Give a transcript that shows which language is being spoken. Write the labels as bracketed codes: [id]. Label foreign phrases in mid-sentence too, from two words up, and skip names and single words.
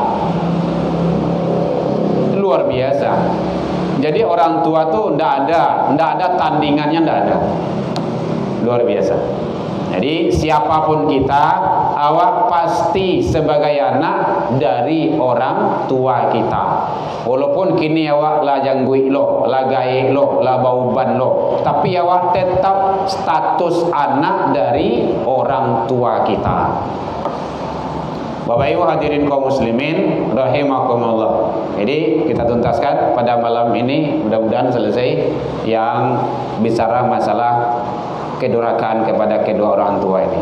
[id] Luar biasa. Jadi orang tua tuh ndak ada tandingannya, ndak ada. Luar biasa. Jadi siapapun kita, awak pasti sebagai anak dari orang tua kita. [min] Walaupun kini awak lah janggui lo, lah gae lo, lah bauban lo, tapi awak tetap status anak dari orang tua kita. [id] Bapak Ibu hadirin kaum muslimin rahimakumullah. Jadi kita tuntaskan pada malam ini, mudah-mudahan selesai yang bicara masalah kedurhakaan kepada kedua orang tua ini.